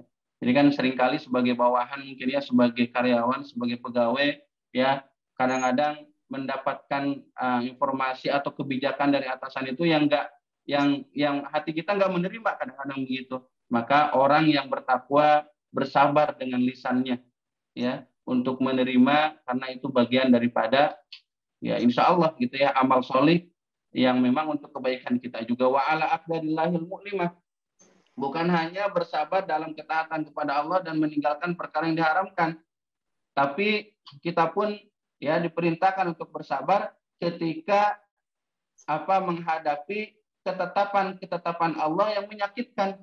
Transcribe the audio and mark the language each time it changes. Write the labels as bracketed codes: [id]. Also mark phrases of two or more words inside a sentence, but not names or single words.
[id] Jadi kan seringkali sebagai bawahan mungkin ya, sebagai karyawan, sebagai pegawai, ya, kadang-kadang mendapatkan informasi atau kebijakan dari atasan itu yang hati kita nggak menerima, kadang-kadang begitu. Maka orang yang bertakwa bersabar dengan lisannya, ya, untuk menerima, karena itu bagian daripada, ya, [ar] إن شاء الله [id] gitu ya, amal solih yang memang untuk kebaikan kita juga. [ar] وعلى أقدار الله المؤلمة, [id] bukan hanya bersabar dalam ketaatan kepada Allah dan meninggalkan perkara yang diharamkan, tapi kita pun, ya, diperintahkan untuk bersabar ketika menghadapi ketetapan Allah yang menyakitkan.